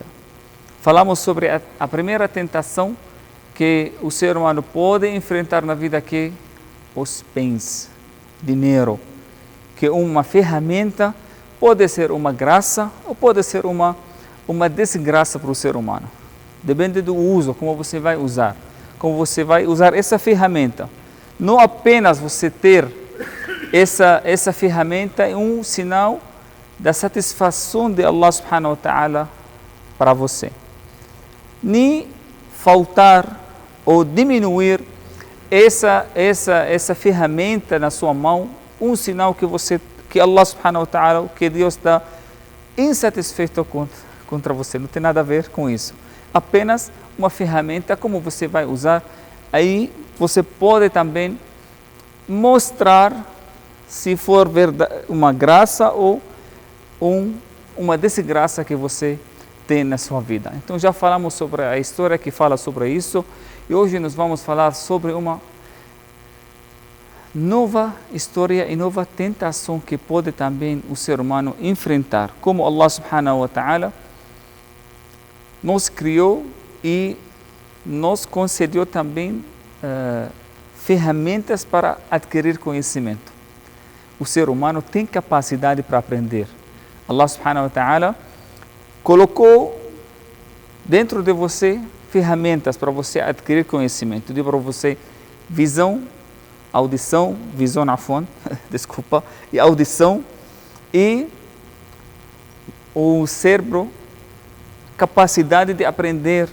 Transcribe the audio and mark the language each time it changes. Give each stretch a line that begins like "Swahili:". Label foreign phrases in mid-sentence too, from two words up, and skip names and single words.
Portuguese: Falamos sobre a primeira tentação que o ser humano pode enfrentar na vida, que é os bens, dinheiro, que é uma ferramenta, pode ser uma graça ou pode ser uma desgraça para o ser humano. Depende do uso, como você vai usar. Como você vai usar essa ferramenta. Não apenas você ter essa ferramenta é um sinal da satisfação de
Arabic: الله سبحانه وتعالى
Portuguese: para você. Nem faltar ou diminuir essa ferramenta na sua mão, um sinal que
Arabic: الله سبحانه وتعالى,
Portuguese: que Deus está insatisfeito contra você. Não tem nada a ver com isso. Apenas uma ferramenta, como você vai usar. Aí você pode também mostrar se for uma graça ou uma desgraça que você tem na sua vida. Então já falamos sobre a história que fala sobre isso e hoje nós vamos falar sobre uma nova história e nova tentação que pode também o ser humano enfrentar. Como
Arabic: الله سبحانه وتعالى
Portuguese: nos criou e nos concedeu também ferramentas para adquirir conhecimento. O ser humano tem capacidade para aprender.
Arabic: الله سبحانه وتعالى
Portuguese: colocou dentro de você ferramentas para você adquirir conhecimento. Deu para você visão, audição, visão na fonte, desculpa, e audição e o cérebro, capacidade de aprender.